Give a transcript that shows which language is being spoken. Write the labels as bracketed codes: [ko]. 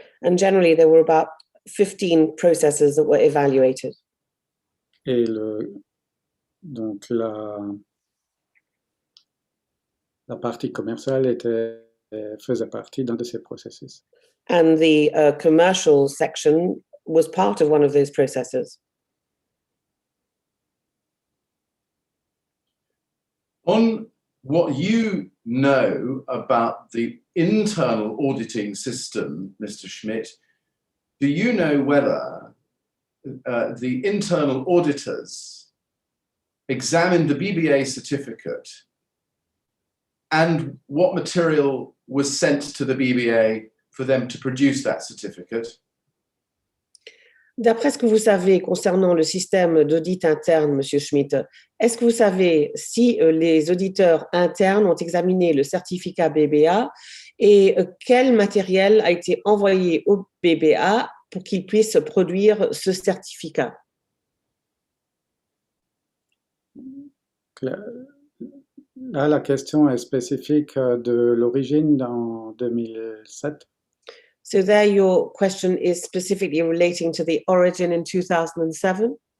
[en] And generally, there were about 15 processes that were evaluated. [fr] Et donc la partie commerciale faisait partie d'un de ces processus. [en] And the commercial section was part of one of those processes. On what you know about the internal auditing system, Mr. Schmidt, do you know whether the internal auditors examined the Bba certificate and what material was sent to the Bba for them to produce that certificate? [fr] D'après ce que vous savez concernant le système d'audit interne, Monsieur Schmidt, est-ce que vous savez si les auditeurs internes ont examiné le certificat BBA et quel matériel a été envoyé au BBA pour qu'il puisse produire ce certificat? Là, la question est spécifique de l'origine en 2007. [en] So there your question is specifically relating to the origin in 2007?